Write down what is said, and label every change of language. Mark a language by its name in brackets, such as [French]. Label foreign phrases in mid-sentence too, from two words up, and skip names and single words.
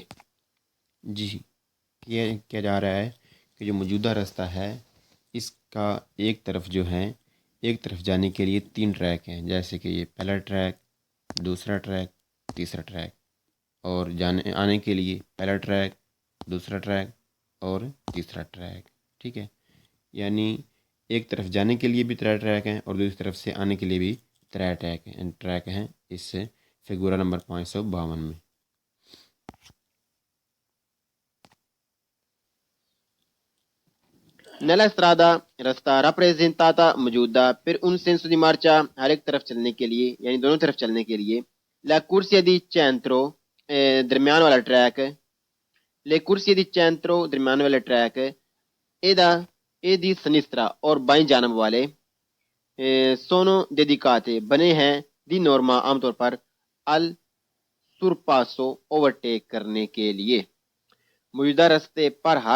[Urdu] جی یہ کیا جا رہا ہے کہ جو موجودہ راستہ ہے اس کا ایک طرف جو ہے ایک طرف جانے کے لیے 3 ٹریک ہیں، جیسے کہ یہ پہلا ٹریک، دوسرا ٹریک، تیسرا ٹریک، اور آنے کے لیے پہلا ٹریک، دوسرا ٹریک اور تیسرا ٹریک۔ ٹھیک ہے، یعنی ایک طرف جانے کے لیے بھی 3 ٹریک ہیں اور دوسری طرف سے آنے کے لیے بھی 3 ٹریک ہیں اس سے فگورا نمبر 552 میں۔ [Italian] Nella strada [Urdu] رستہ rappresentata موجودہ پھر [Italian] in senso di marcia [Urdu] ہر ایک طرف چلنے کے لیے یعنی دونوں طرف چلنے کے لیے [Italian] la corsia di centro [Urdu] درمیان والا ٹریک [Italian] Le corsie di centro [Urdu] درمیان والے ٹریک [Italian] e di sinistra [Urdu] اور بائیں جانب والے [Italian] sono dedicate [Urdu] بنے ہیں [Italian] di norma [Urdu] عام طور پر [Italian] al sorpasso [Urdu] اوورٹیک کرنے کے لیے موجودہ رستے پر ہر